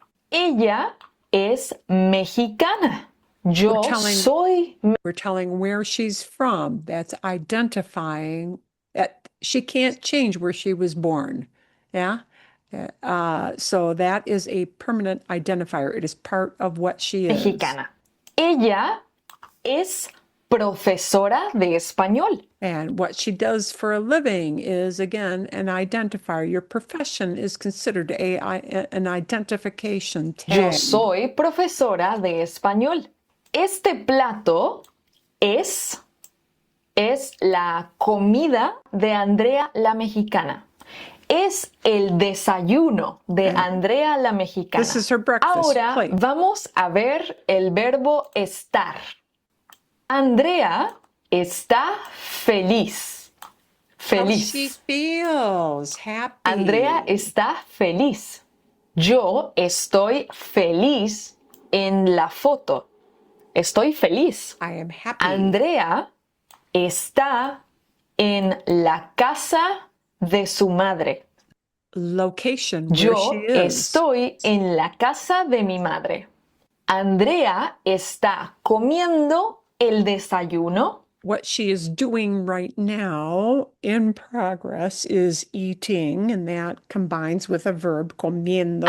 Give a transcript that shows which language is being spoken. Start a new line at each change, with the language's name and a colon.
Spanish: Ella es mexicana. Yo soy.
English: We're telling where she's from. That's identifying that she can't change where she was born. Yeah. So that is a permanent identifier. It is part of what she is.
Spanish: Mexicana. Ella es profesora de español.
English: And what she does for a living is, again, an identifier. Your profession is considered an identification tag.
Spanish: Yo soy profesora de español. Este plato es la comida de Andrea la mexicana. Es el desayuno de Andrea la mexicana.
English: This is her breakfast
Spanish: Ahora
English: plate.
Spanish: vamos a ver el verbo estar. Andrea está feliz. Feliz.
English: How she feels happy.
Spanish: Andrea está feliz. Yo estoy feliz en la foto. Estoy feliz.
English: I am happy.
Spanish: Andrea está en la casa de su madre.
English: Location where
Spanish: Yo
English: she is.
Spanish: estoy en la casa de mi madre. Andrea está comiendo el desayuno.
English: What she is doing right now in progress is eating, and that combines with a verb, comiendo.